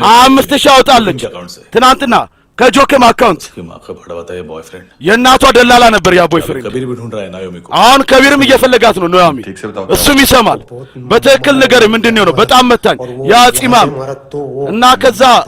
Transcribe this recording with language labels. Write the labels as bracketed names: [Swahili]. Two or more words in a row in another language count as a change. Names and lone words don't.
[Amharic] 5000 አወጣለች ትናንትና ከጆከም አካውንት [Hindi] माँ का बड़ा बताया बॉयफ्रेंड [Amharic] የእናቷ ደላላ ነበር ያ ቦይፍሬንድ [Hindi] कबीर भी ढूंढ रहा है नायोमी को [Amharic] አሁን ከቢርም እየፈለጋት ነው ኖያሚ እሱም ይሰማል በትክክል ነገር ምንድነው ነው በጣም መታኝ ያ ጺማም እና ከዛ